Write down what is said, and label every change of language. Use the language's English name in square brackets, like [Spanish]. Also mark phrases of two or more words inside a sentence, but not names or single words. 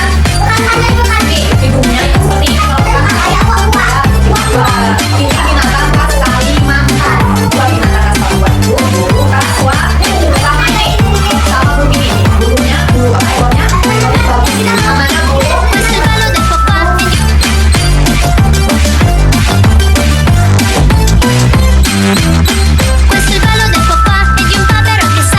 [Indonesian] Ini hidungnya itu seperti ini. Ini binatang khas Kalimantan. Dua binatang khas Papua itu burung kaswa. Sama ini, sama burung ini. Burungnya, burung apa ekornya? Namanya burung. [Italian] Questo è il ballo del papà e di un povero